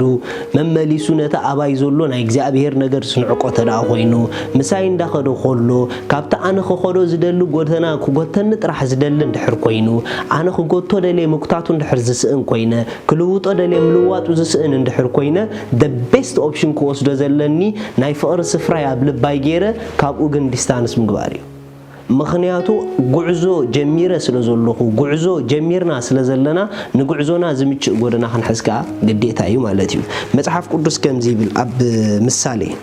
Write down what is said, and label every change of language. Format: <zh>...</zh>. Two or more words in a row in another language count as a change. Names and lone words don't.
<ti>መመሊሱ ነታ ኣባይ ዘሎ ናይ እግዚኣብሔር ነገር ስንዕቆ ተደኣ ኮይኑ ምሳይ እንዳኸዶ ከሎ ካብቲ ኣነ ክኸዶ ዝደሊ ጎደና ክጎተኒ ጥራሕ ዝደሊ እንድሕር ኮይኑ ኣነ ክጎቶ ደልየ ምኩታቱ እንድሕር ዝስእን ኮይነ ክልውጦ ደልየ ምልዋጡ ዝስእን እንድሕር ኮይነ</ti> <en>the best option</en> <ti>ክወስዶ ዘለኒ ናይ ፍቕሪ ስፍራይ ኣብ ልባይ ገይረ ካብኡ ግን ዲስታንስ ምግባር እዩ ምኽንያቱ ጉዕዞ ጀሚረ ስለ ዘለኹ ጉዕዞ ጀሚርና ስለ ዘለና ንጉዕዞና ዝምችእ ጎደና ክንሕዝካ ግዴታ እዩ ማለት እዩ መጽሓፍ ቅዱስ ከምዚ ይብል ኣብ ምሳሌ</ti>